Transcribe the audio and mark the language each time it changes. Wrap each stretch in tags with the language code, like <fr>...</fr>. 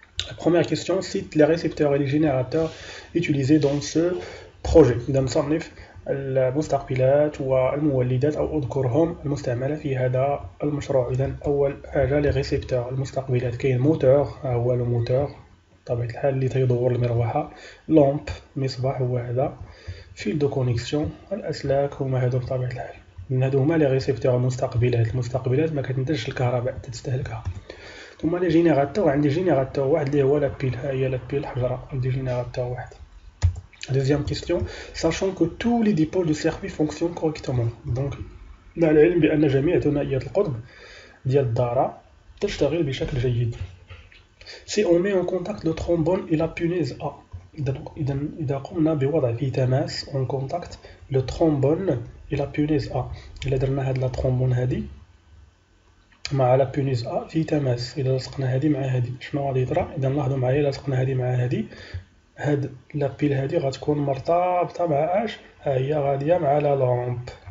<fr>La première question cite les récepteurs et les générateurs utilisés dans ce projet.</fr> <ar>إذا نصنف المستقبلات والمولدات أو أذكرهم المستعملة في هذا المشروع. إذا أول حاجة لي ريسيبتور، المستقبلات، كاين موتور، هو لو موتور بطبيعة الحال اللي تيدور المروحة، لامب مصباح هو هذا، فيل دو كونيكسيون الأسلاك هما هادو بطبيعة الحال. من هادو هما لي ريسيبتور المستقبلات ما كتنتجش الكهرباء تستهلكها. ثم لي جينيراتور، عندي جينيراتور واحد اللي هو لابيل، ها هي لابيل الحجرة، عندي جينيراتور واحد.</ar> <fr>Deuxième question, sachant que tous les dipôles du circuit fonctionnent correctement.</fr> <ar>Donc مع العلم بأن جميع ثنائيات القطب ديال الدارة تشتغل بشكل جيد.</ar> <fr>Si on met en contact le trombone et la punaise A,</fr> <ar>إذا قمنا بوضع في تماس</ar> <fr>en contact le trombone et la punaise A،</fr> <ar>إلا درنا هاد لا ترومبون هادي مع لا بونيز A في تماس، إذا لصقنا هادي مع هادي شنو غادي يطرا؟ إذا لاحظوا معايا إلا لصقنا هادي مع هادي، هاد لابيل هادي غتكون مرتبطة مع اش؟ ها هي غادية مع لا لامب.</ar>